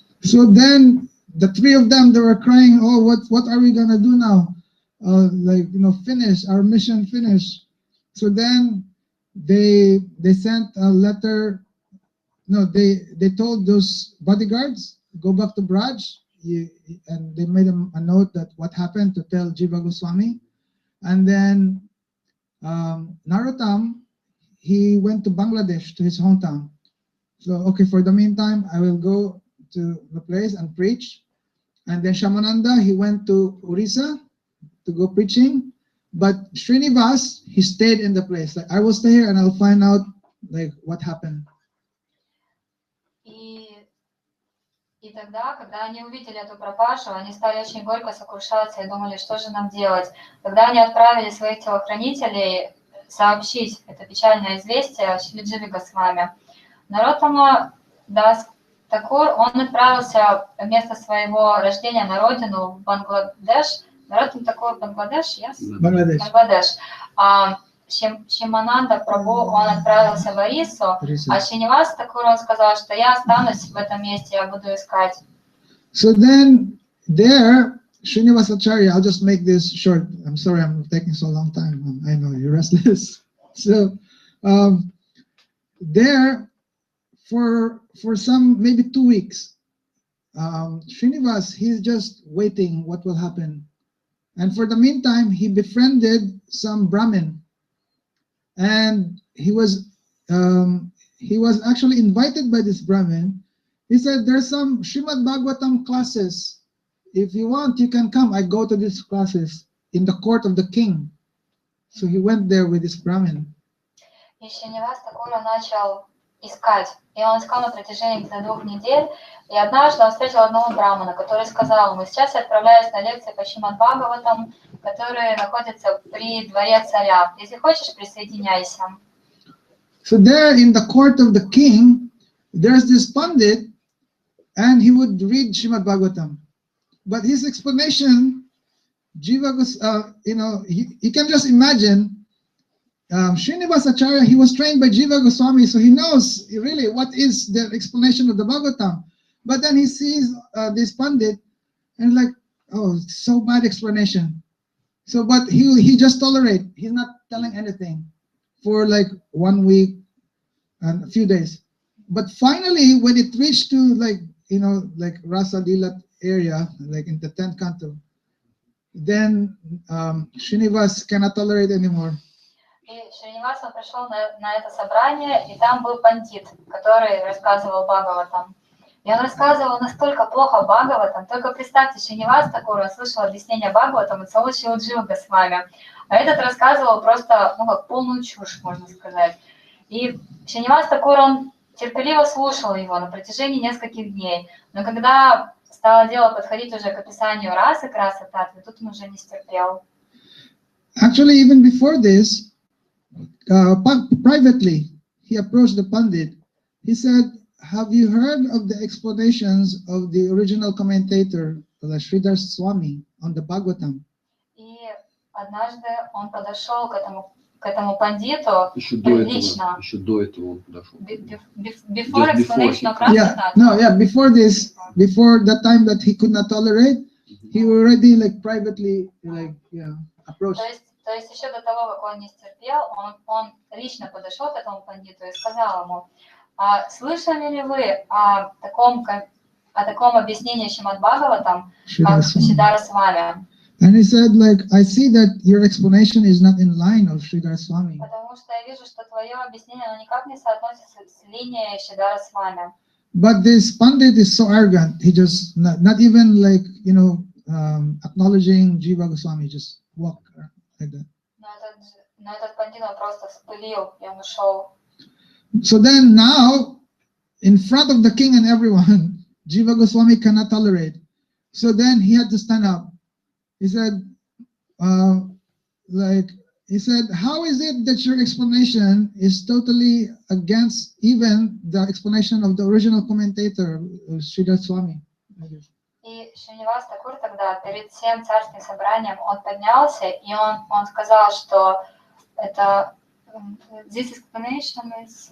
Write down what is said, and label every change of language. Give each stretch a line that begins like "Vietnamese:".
English: So then the 3 of them, they were crying, oh, what are we gonna do now? Like, you know, finish, our mission finish. So then they sent a letter, no, they told those bodyguards, go back to Braj, and they made a note that what happened to tell Jiva Goswami. And then Narottam, he went to Bangladesh, to his hometown. So, okay, for the meantime, I will go to the place and preach. And then Shamananda, he went to Orissa to go preaching. But Srinivas, he stayed in the place. Like, I will stay here and I'll find out, like, what happened.
Russian: И тогда, когда они увидели эту пропажу, они стали очень горько сокрушаться и думали, что же нам делать. Тогда они отправили своих телохранителей сообщить это печальное известие Шридживи Госвами. Нароттама Дас Такур, он отправился в место своего рождения на родину в Бангладеш. Нароттам Такур Бангладеш, yes? Бангладеш. Шимананда Прабху, он отправился в Орису, а Шинивас Такур, он сказал, что я останусь в этом месте, я буду искать.
English: So then there, Srinivasacharya, I'll just make this short. I'm sorry, I'm taking so long time. I know you're restless. So there, for some maybe 2 weeks, Srinivas, he's just waiting what will happen. And for the meantime, he befriended some Brahmin. And he was actually invited by this Brahmin. He said, there's some Srimad Bhagavatam classes. If you want, you can come. I go to these classes in the court of the king. So he went there with this Brahmin.
Russian: И Шинивас Такур начал искать. И он искал на протяжении где-то 2 недель. И однажды он встретил одного брамана, который сказал ему, сейчас я отправляюсь на лекции по Шримад Бхагаватам, которые находятся при дворе царя. Если хочешь, присоединяйся.
English: So there in the court of the king, there's this Pandit, and he would read Srimad Bhagavatam. But his explanation, Jiva was, you know, you can just imagine, Srinivasacharya, he was trained by Jiva Goswami, so he knows really what is the explanation of the Bhagavatam. But then he sees this Pandit, and like, oh, so bad explanation. So, but he just tolerate. He's not telling anything for like 1 week and a few days. But finally, when it reached to like, you know, like Rasa Dilat area, like in the 10th canto, then Srinivas cannot tolerate anymore.
Russian: И Шриниваса пришел на это собрание, и там был пандит, который рассказывал Бхагаватам. И он рассказывал настолько плохо Бхагаватам, только представьте, Шринивас Такур, он слышал объяснение Бхагаватам от самого Шрила Джива Госвами, а этот рассказывал просто, ну, как полную чушь, можно сказать. И Шринивас Такур, он терпеливо слушал его на протяжении нескольких дней, но когда стало дело подходить уже к описанию расы, к расы татвы, тут он уже не стерпел.
English: Actually, even before this, privately, he approached the Pandit. He said, have you heard of the explanations of the original commentator, the Sridhar Swami, on the Bhagavatam?
Russian: И однажды он подошел к этому пандиту лично. Еще до этого он подошел.
English: Before explanation of Rasa Yeah, no, yeah, before this, before the time that he could not tolerate, he already like privately like approached.
Russian: То есть еще до того, как он не стерпел, он лично подошел к этому пандиту и сказал ему: слышали ли вы о таком объяснении Шримад Бхагаватам, как Сиддхара Свами?
English: And he said, like, I see that your explanation is not in line of Sridhar Swami.
Russian: Потому что я вижу, что твое объяснение, оно никак не соотносится с линией Сиддхара Свами.
English: But this Pandit is so arrogant. He just not even like acknowledging Jiva Goswami, just walk like that.
Russian: Но этот пандит, он просто вспылил, и он ушел.
English: So then now, in front of the king and everyone, Jiva Goswami cannot tolerate. So then he had to stand up. He said, how is it that your explanation is totally against even the explanation of the original commentator, Sridhar Swami?
Russian: И Шринивас Такур тогда перед всем царским собранием он поднялся, и он сказал, что это
English: this explanation is...